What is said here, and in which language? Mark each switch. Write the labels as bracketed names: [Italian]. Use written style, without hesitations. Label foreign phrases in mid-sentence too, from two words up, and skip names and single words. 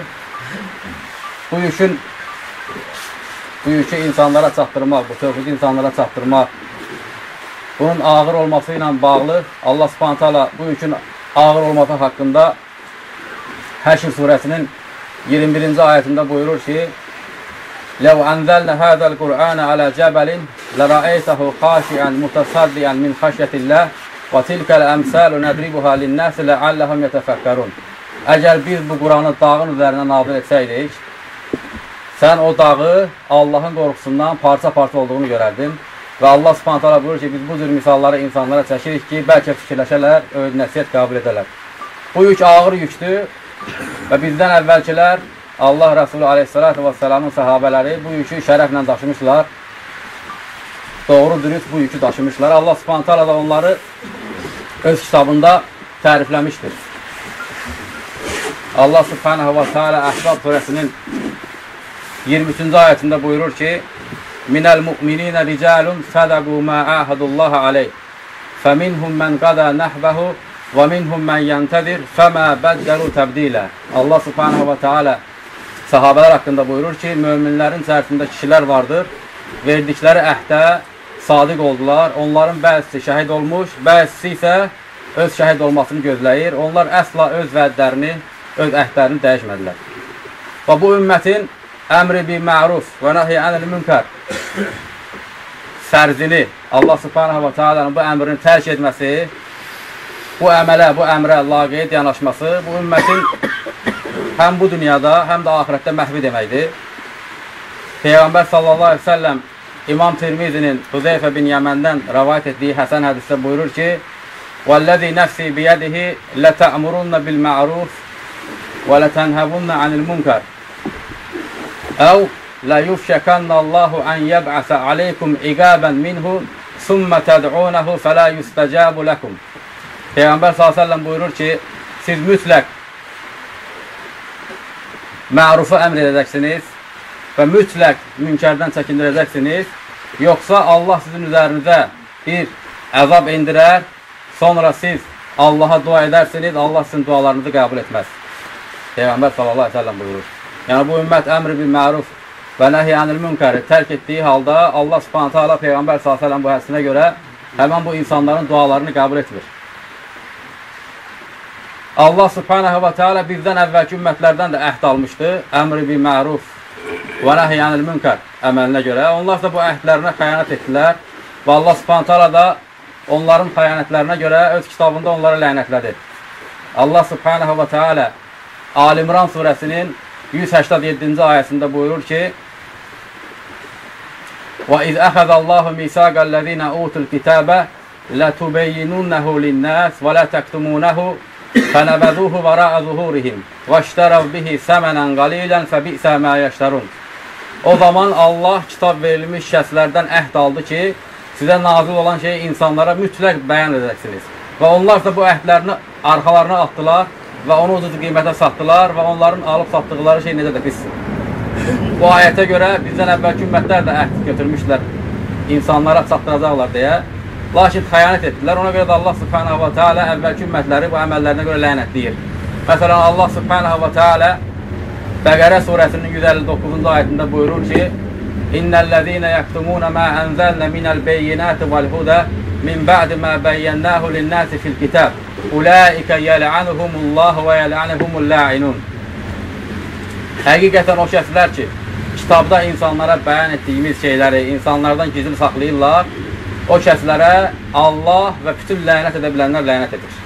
[Azerbaijani] Bu yükü insanlara çatdırmaq, bu tövhidi insanlara çatdırmaq, bunun ağır olması ilə bağlı [Arabic] الله سبحانه تعالى [Azerbaijani] bu yükün ağır olması haqqında Həşr surəsinin 21-ci ayətində buyurur ki, [Arabic] لَوْ أَنْزَلْنَ هَذَا الْقُرْآنَ عَلَى جَبَلٍ لَرَأَيْتَهُ خَاشِعًا مُتَصَدِّعًا مِنْ خَشْيَةِ اللّٰهِ وَتِلْكَ الْأَمْثَالُ نَضْرِبُهَا لِلنَّاسِ لَعَلَّهُمْ يَتَفَكَّرُونَ. [Azerbaijani] Əgər biz bu Quranı dağın üzərinə nazil etsəydik, sən o dağı Allahın qorxusundan parça-parça olduğunu görərdin. Və [Arabic] الله سبحانه تعالى [Azerbaijani] buyurur ki, biz bu cür misalları insanlara çəkirik ki, bəlkə fikirləşələr, öyüd nəsiyyət qəbul edələr. Bu yük ağır yüktür və bizdən əvvəlkilər Allah Resulü [Arabic] عليه الصلاة والسلام [Azerbaijani] səhabələri bu yükü şərəflə daşımışlar. Doğru dürüst bu yükü daşımışlar. [Arabic] الله سبحانه تعالى [Azerbaijani] da onları öz kitabında tərifləmişdir. [Arabic] الله سبحانه وتعالى [Azerbaijani] Əhzab surəsinin 23-cü ayətində buyurur ki, [Arabic] من المؤمنين رجال صدقوا ما عاهدوا الله عليه فَمِنْهُمْ مَنْ قَدَى نَحْبَهُ وَمِنْهُمْ مَنْ يَنْتَذِرْ فَمَا بَدَّلُوا تَبْدِيلًا. الله سبحانه وتعالى [Azerbaijani] sahabələr haqqında buyurur ki, möminlərin içərisində kişilər vardır, verdikləri əhdə sadiq oldular, onların bəzisi şəhid olmuş, bəzisi isə öz şəhid olmasını gözləyir, onlar əsla öz vədlərini, öz əhdlərini dəyişmədilər. Və bu ümmətin əmri [Arabic] بالمعروف [Azerbaijani] və [Arabic] نهي عن المنكر [Azerbaijani] fərzini [Arabic] الله سبحانه وتعالى [Azerbaijani] bu əmrini tərk etməsi, bu əmrə laqeyd yanaşması bu ümmətin həm bu dünyada, həm də ahirətdə məhvi deməkdir. Peyğəmbər [Arabic] صلى الله عليه وسلم [Azerbaijani] İmam Tirmizinin Huzeyfə bin Yəməndən rəvayət etdiyi Həsən hədisdə buyurur ki, [Arabic] وَالَّذِي نَفْسِي بِيَدِهِ لَتَأْمُرُنَّ بِالْمَعْرُوفِ وَلَتَنْهَوُنَّ عَنِ الْمُنْكَرِ أَوْ لَيُفْشَكَنَّ اللّٰهُ أَنْ يَبْعَثَ عَلَيْكُمْ عِقَابًا مِنْهُ ثُمَّ تَدْعُونَهُ فَلَا يُسْتَجَابُ لَكُمْ. [Azerbaijani] Peyğəmbər s.ə.v buyurur ki, siz mütləq mərufu əmr edəcəksiniz və mütləq münkərdən çəkindirəcəksiniz, yoxsa Allah sizin üzərinizə bir əzab indirər, sonra siz Allaha dua edərsiniz, Allah sizin dualarınızı qəbul etməz. Peyğəmbər s.ə.v buyurur. Yəni bu ümmət əmr [Arabic] بالمعروف [Azerbaijani] və [Arabic] نهي عن المنكر [Azerbaijani] tərk etdiyi halda [Arabic] الله سبحانه تعالى [Azerbaijani] Peyğəmbər s.ə.v bu hədisinə görə həmən bu insanların dualarını qəbul etmir. [Arabic] الله سبحانه وتعالى [Azerbaijani] bizdən əvvəlki ümmətlərdən də əhd almışdı. Əmr [Arabic] بالمعروف [Azerbaijani] və [Arabic] نهي عن المنكر [Azerbaijani] əməlinə görə. Onlar da bu əhdlərinə xəyanət etdilər və [Arabic] الله سبحانه تعالى [Azerbaijani] da onların xəyanətlərinə görə öz kitabında onları lənətlədi. [Arabic] الله سبحانه وتعالى [Azerbaijani] Ali İmran surəsinin 187-ci ayəsində buyurur ki, [Arabic] وَإِذْ أَخَذَ اللّٰهُ مِيثَاقَ الَّذ۪ينَ أُوتُوا الْكِتَابَ لَتُبَيِّنُنَّهُ لِلنَّاسِ وَلَا تَكْتُمُونَهُ فَنَبَذُوهُ وَرَاءَ ظُهُورِهِمْ وَاشْتَرَوْا بِهِ ثَمَنًا قَلِيلًا فَبِئْسَ مَا يَشْتَرُونَ. [Azerbaijani] O zaman Allah kitab verilmiş şəxslərdən əhd aldı ki, sizə nazil olan şeyi insanlara mütləq bəyan edəksiniz. Və onlar da bu əhdlərini arxalarına atdılar və onu ucuz qiymətə satdılar və onların alıb satdıqları şey necə də pisdir. Bu ayətə görə bizdən əvvəlki ümmətlər də əhd götürmüşlər, insanlara çatdıracaqlar deyə. Lakin xəyanət etdilər. Ona görə də [Arabic] الله سبحانه وتعالى [Azerbaijani] əvvəlki ümmətləri bu əməllərinə görə lənətləyir. Məsələn, [Arabic] الله سبحانه وتعالى [Azerbaijani] Bəqərə surəsinin 159-cu ayətində buyurur ki, [Arabic] إن الذين يكتمون ما أنزلنا من البينات والهدى من بعد ما بيناه للناس في الكتاب. أولئك يلعنهم الله ويلعنهم اللاعنون. [Azerbaijani] Həqiqətən o şəxslər ki, kitabda insanlara bəyan etdiyimiz şeyləri insanlardan gizli saxlayırlar, o şəxslərə Allah və bütün lənət edə bilənlər lənət edir.